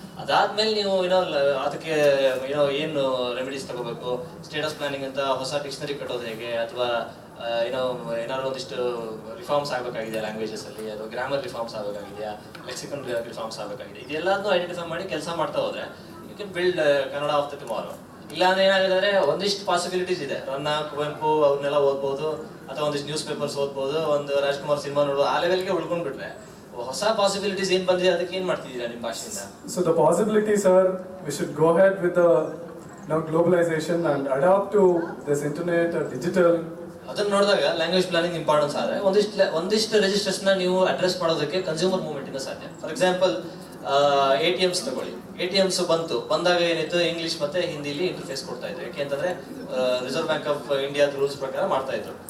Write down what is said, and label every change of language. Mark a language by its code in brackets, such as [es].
[kn] ಅದಾದ್ಮೇಲೆ ನೀವು ಅದಕ್ಕೆ ಏನು ರೆಮಿಡೀಸ್ ತಗೋಬೇಕು, ಸ್ಟೇಟಸ್ ಪ್ಲಾನಿಂಗ್ ಅಂತ ಹೊಸ ಡಿಕ್ಷನರಿ ಕಟ್ಟೋದು ಹೇಗೆ, ಅಥವಾ ಏನಾದ್ರು ಒಂದಿಷ್ಟು ರಿಫಾರ್ಮ್ಸ್ ಆಗಬೇಕಾಗಿದೆ ಲ್ಯಾಂಗ್ವೇಜಸ್ ಅಲ್ಲಿ, ಅಥವಾ ಗ್ರಾಮರ್ ರಿಫಾರ್ಮ್ಸ್ ಆಗಬೇಕಾಗಿದೆಯಾ, ಲೆಕ್ಸಿಕನ್ ರಿಫಾರ್ಮ್ಸ್ ಆಗಬೇಕಾಗಿದೆ, ಇದೆಲ್ಲದನ್ನು ಐಡೆಂಟಿಫೈ ಮಾಡಿ ಕೆಲಸ ಮಾಡ್ತಾ ಹೋದ್ರೆ [en] You can build Kannada of the tomorrow. [kn] ಇಲ್ಲ ಅಂದ್ರೆ ಏನಾಗಿದೆ, ಒಂದಿಷ್ಟು ಪಾಸಿಬಿಲಿಟೀಸ್ ಇದೆ. ರನ್ನ, ಕುವೆಂಪು ಅವ್ರನ್ನೆಲ್ಲ ಓದ್ಬೋದು, ಅಥವಾ ಒಂದಿಷ್ಟು ನ್ಯೂಸ್ ಪೇಪರ್ಸ್ ಓದ್ಬೋದು, ಒಂದು ರಾಜ್ಕುಮಾರ್ ಸಿನಿಮಾ ನೋಡ್ಬೋದು. ಆ ಲೆವೆಲ್ಗೆ ಉಳ್ಕೊಂಡ್ಬಿಟ್ರೆ ಹೊಸ ಪಾಸಿಬಿಲಿಟೀಸ್ ಏನ್ ಬಂದಿದೆ, ಅದಕ್ಕೆ ಏನ್ ಮಾಡ್ತಿದ್ದೀರಾ ನಿಮ್ಮ ಭಾಷೆಯಿಂದ? [en] So the possibility, sir, we should go ahead with the globalization and adapt to this internet or digital. [kn] ಅದನ್ನ ನೋಡಿದಾಗ ಲ್ಯಾಂಗ್ವೇಜ್ ಪ್ಲಾನಿಂಗ್ ಇಂಪಾರ್ಟೆನ್ಸ್ ಆದ್ರೆ ಒಂದಿಷ್ಟು ರಿಜಿಸ್ಟರ್ಸ್ ನ ನೀವು ಅಡ್ರೆಸ್ ಮಾಡೋದಕ್ಕೆ ಕನ್ಸ್ಯೂಮರ್ ಮೂವ್ಮೆಂಟ್ ಇಂದ ಸಾಧ್ಯ. ಫಾರ್ ಎಕ್ಸಾಂಪಲ್ ATMs ತಗೊಳ್ಳಿ. ATMs ಬಂದಾಗ ಏನಿತ್ತು, ಇಂಗ್ಲಿಷ್ ಮತ್ತೆ ಹಿಂದಿಲಿ ಇಂಟರ್ಫೇಸ್ ಕೊಡ್ತಾ ಇದ್ರು. ಯಾಕೆ ಅಂತಂದ್ರೆ ರಿಸರ್ವ್ ಬ್ಯಾಂಕ್ ಆಫ್ ಇಂಡಿಯಾದ ರೂಲ್ಸ್ ಪ್ರಕಾರ ಮಾಡ್ತಾ ಇದ್ರು.